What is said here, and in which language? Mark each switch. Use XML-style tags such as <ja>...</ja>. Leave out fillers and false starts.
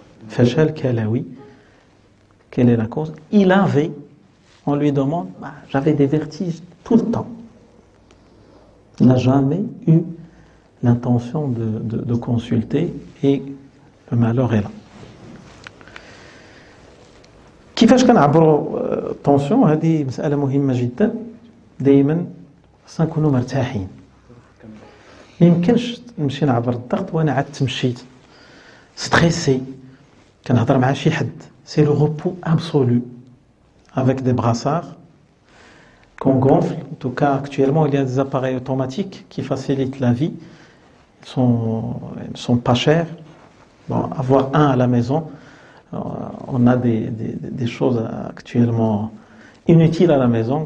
<fr>Fachal Kalawi, quelle est la cause? Il avait, on lui demande, j'avais des vertiges tout le temps. Il n'a jamais eu l'intention de consulter et le malheur est là.</fr> <ar>كيفاش كنعبروا الطونسيون؟ هذه مسألة مهمة جدا. دائما خصنا نكونوا مرتاحين. ما يمكنش نمشي نعبر الضغط وانا عاد تمشيت ستريسي كنهضر مع شي حد.</ar> <fr>سي لو repos absolu avec des brassards qu'on gonfle. En tout cas, actuellement, il y a des appareils automatiques qui facilitent la vie. Ils ne sont pas chers. Bon, avoir un à la maison, on a des choses actuellement inutiles à la maison.</fr>